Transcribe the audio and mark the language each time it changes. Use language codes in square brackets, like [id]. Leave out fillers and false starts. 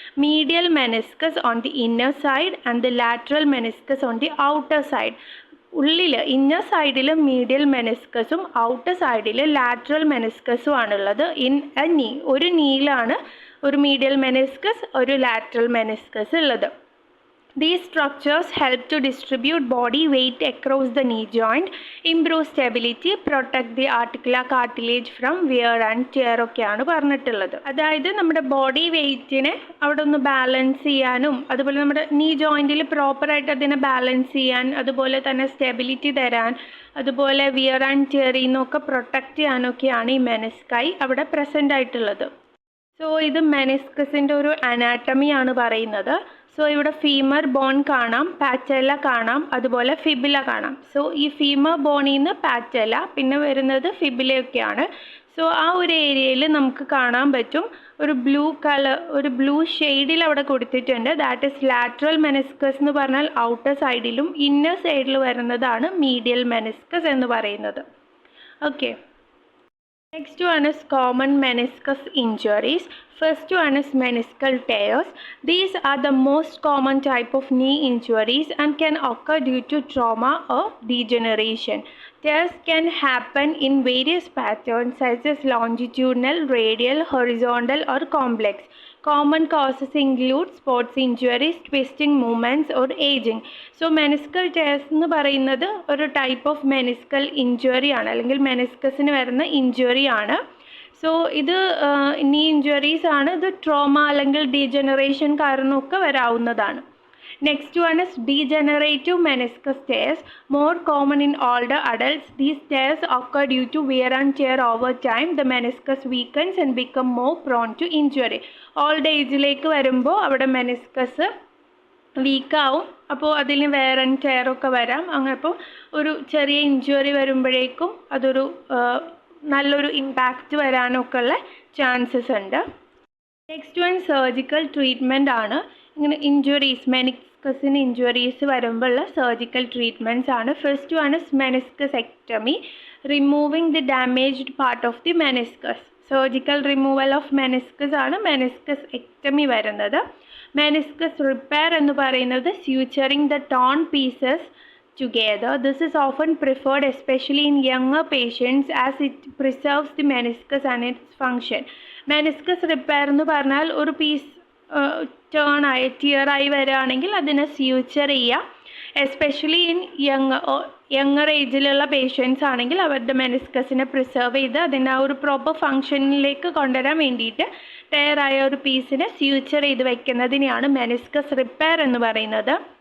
[en] Medial meniscus on the inner side and the lateral meniscus on the outer side. [ml] ഉള്ളിൽ inner സൈഡിൽ മീഡിയൽ മെനിസ്കസും outer സൈഡിൽ lateral മെനിസ്കസും ആണുള്ളത്. In A നീ, ഒരു നീയിലാണ് ഒരു മീഡിയൽ മെനിസ്കസ് ഒരു ലാറ്ററൽ മെനിസ്കസ് ഉള്ളത്. [en] These structures help to distribute body weight across the knee joint, improve stability, protect the articular cartilage from wear and tear [ml] ഒക്കെയാണ് പറഞ്ഞിട്ടുള്ളത്. അതായത് നമ്മുടെ ബോഡി വെയ്റ്റിനെ അവിടെ ഒന്ന് ബാലൻസ് ചെയ്യാനും അതുപോലെ നമ്മുടെ നീ ജോയിൻറ്റിൽ പ്രോപ്പറായിട്ട് അതിനെ ബാലൻസ് ചെയ്യാൻ അതുപോലെ തന്നെ സ്റ്റെബിലിറ്റി തരാൻ അതുപോലെ വിയർ ആൻഡ് ടിയറിൽ നിന്നൊക്കെ പ്രൊട്ടക്റ്റ് ചെയ്യാനൊക്കെയാണ് ഈ മെനിസ്കൈ അവിടെ പ്രസൻ്റ് ആയിട്ടുള്ളത്. സോ ഇത് മെനിസ്കസിൻ്റെ ഒരു അനാട്ടമിയാണ് പറയുന്നത്. സോ ഇവിടെ ഫീമർ ബോൺ കാണാം, പാറ്റല കാണാം, അതുപോലെ ഫിബില കാണാം. സോ ഈ ഫീമർ ബോണിൽ നിന്ന് പാറ്റല പിന്നെ വരുന്നത് ഫിബിലയൊക്കെയാണ്. സോ ആ ഒരു ഏരിയയിൽ നമുക്ക് കാണാൻ പറ്റും ഒരു ബ്ലൂ കളർ, ഒരു ബ്ലൂ ഷെയ്ഡിൽ അവിടെ കൊടുത്തിട്ടുണ്ട്. [en] that is [ml] ലാറ്ററൽ മെനിസ്കസ് എന്ന് പറഞ്ഞാൽ ഔട്ടർ സൈഡിലും ഇന്നർ സൈഡിൽ വരുന്നതാണ് മീഡിയൽ മെനിസ്കസ് എന്ന് പറയുന്നത്. [en] Okay, next one is common meniscus injuries. First one is meniscal tears. These are the most common type of knee injuries and can occur due to trauma or degeneration. Tears can happen in various patterns such as longitudinal, radial, horizontal or complex. Common causes include sports injuries, twisting movements or aging. [ml] So meniscal tears എന്ന് പറയുന്നത് ഒരു type of meniscal injury ആണ്, അല്ലെങ്കിൽ മെനിസ്കസിന് വരുന്ന injury ആണ്. So ഇത് നീ injuries ആണ്. ഇത് ട്രോമ അല്ലെങ്കിൽ degeneration കാരണമൊക്കെ വരാവുന്നതാണ്. [en] Next one is degenerative meniscus tears, more common in older adults. These tears occur due to wear and tear over time. The meniscus weakens and become more prone to injury. [ml] Old ഏജിലേക്ക് വരുമ്പോൾ അവിടെ meniscus വീക്കാവും, അപ്പോൾ അതിന് wear and tear ഒക്കെ വരാം. അങ്ങനെ അപ്പോൾ ഒരു ചെറിയ ഇഞ്ചുറി വരുമ്പോഴേക്കും അതൊരു നല്ലൊരു ഇമ്പാക്റ്റ് വരാനൊക്കെ ഉള്ള ചാൻസസ് ഉണ്ട്. [en] next one [ml] സർജിക്കൽ ട്രീറ്റ്മെൻ്റ് ആണ്. ഇങ്ങനെ ഇഞ്ചുറീസ്, മെനിസ്കസിന് ഇഞ്ചുറീസ് വരുമ്പോഴുള്ള സർജിക്കൽ ട്രീറ്റ്മെൻറ്റ്സ് ആണ്. [en] First one is meniscectomy, removing the damaged part of the meniscus. [ml] Surgical removal of meniscus ആണ് മെനിസ്കസ് എക്ടമി വരുന്നത്. [en] meniscus repair [ml] എന്ന് പറയുന്നത് [en] Suturing the torn pieces together. This is often preferred especially in younger patients as it preserves the meniscus and its function. [ml] Meniscus repair എന്ന് പറഞ്ഞാൽ ഒരു piece turn ആയി tear ആയി വരികയാണെങ്കിൽ അതിനെ സ്യൂച്ചർ ചെയ്യുക. എസ്പെഷ്യലി ഇൻ യങ്ങർ ഏജിലുള്ള പേഷ്യൻസ് ആണെങ്കിൽ അവരുടെ മെനിസ്കസിനെ പ്രിസർവ് ചെയ്ത് അതിനെ ഒരു പ്രോപ്പർ ഫങ്ഷനിലേക്ക് കൊണ്ടുവരാൻ വേണ്ടിയിട്ട് ടയറായ ഒരു പീസിനെ സ്യൂച്ചർ ചെയ്ത് വെക്കുന്നതിനെയാണ് മെനിസ്കസ് റിപ്പയർ എന്ന് പറയുന്നത്.